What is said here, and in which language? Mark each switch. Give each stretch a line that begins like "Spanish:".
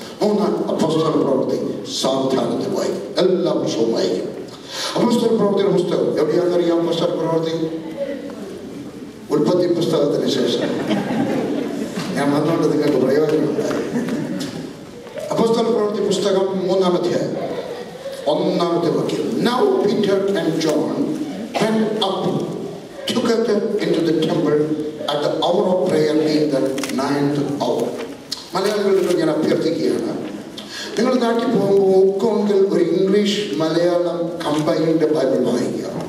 Malayalam: 3 അപ്പോസ്തല പ്രവൃത്തി സാവധാനത്തിൽ വായിക്കും. എല്ലാ വർഷവും വായിക്കും. അപ്പോസ്തല പ്രവൃത്തിയുടെ പുസ്തകം എവിടെയാണെന്നറിയാം? അപ്പോസ്തല പ്രവൃത്തി ഉൽപ്പത്തി പുസ്തകത്തിന് ശേഷം. ഞാൻ വന്നുകൊണ്ട് നിങ്ങൾക്ക് പ്രയോജനമുണ്ടായി. അപ്പോസ്തല പ്രവൃത്തി പുസ്തകം 3-ാം അധ്യായം 1-ാമത്തെ വാക്യം.
English: Now Peter and John went up together into the temple at the hour of prayer, being the 9th hour.
Malayalam: മലയാളികളോട് ഞാൻ അഭ്യർത്ഥിക്കുകയാണ്, നിങ്ങൾ നാട്ടിൽ പോകുമ്പോൾ ഒക്കെങ്കിൽ ഒരു ഇംഗ്ലീഷ് മലയാളം കമ്പൈൻഡ് ബൈബിൾ വായിക്കുക.